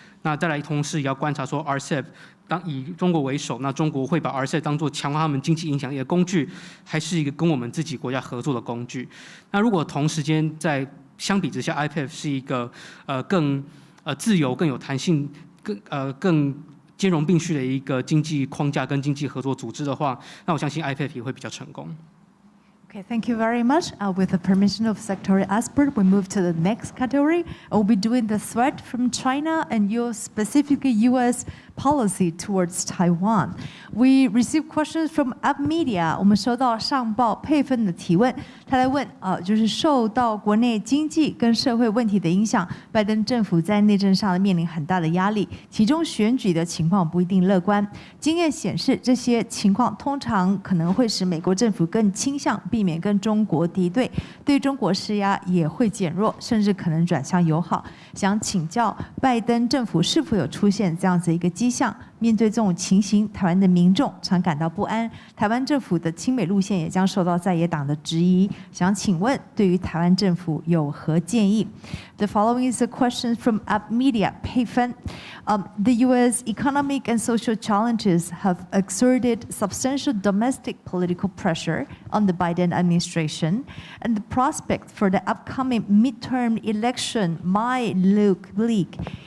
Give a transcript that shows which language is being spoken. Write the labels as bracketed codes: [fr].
[zh] 那再来同时也要观察说 RCEP 以中国为首，那中国会把 RCEP 当作强化他们经济影响力的工具，还是一个跟我们自己国家合作的工具？那如果同时间相比之下 ，IPEF 是一个更自由、更有弹性、更兼容并蓄的一个经济框架跟经济合作组织的话，那我相信 IPEF 也会比较成功。 [en] Okay, thank you very much. With the permission of Secretary Asper, we move to the next category. We'll be doing the threat from China and your specific U.S. policy towards Taiwan. We received questions from Up Media. [zh] 我们收到上报佩芬的提问，他来问就是受到国内经济跟社会问题的影响，拜登政府在内政上面临很大的压力，其中选举的情况不一定乐观。经验显示，这些情况通常可能会使美国政府更倾向避免跟中国敌对，对中国施压也会减弱，甚至可能转向友好。想请教拜登政府是否有出现这样子一个迹象？面对这种情形，台湾的民众常感到不安，台湾政府的亲美路线也将受到在野党的质疑。想请问，对于台湾政府有何建议？ [en] The following is a question from Up Media. Pei Fen, the U.S. economic and social challenges have exerted substantial domestic political pressure on the Biden administration, and the prospect for the upcoming midterm election might look bleak.